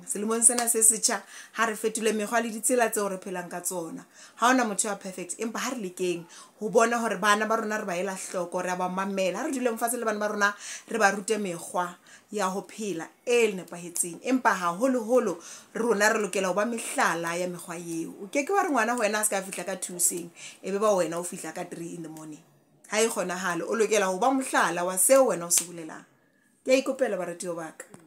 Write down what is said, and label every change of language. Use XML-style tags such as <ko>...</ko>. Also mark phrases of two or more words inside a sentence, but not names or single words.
<st>selemong sena se setjha ha re fetole mekgwa le ditsela tseo re phelang ka tsona ha ona motho wa perfect empa ha re lekeng ho bona hore bana ba rona re ba ela hloko re ba mamela ha re dule mfatshe le bana ba rona re ba rute mekgwa ya ho phela e nepahetseng empa haholo rona re lokela ho ba mehlala ya mekgwa eo o ke wa re ngwana ho wena a se ka fihla ka 2 seng ebe ba wena o fihla ka 3</st> <en>in the morning</en> <st>ha e kgonahale o lokela ho ba mohlala wa seo wena o se bolelang ke a ikopela baratiwa ba ka</st>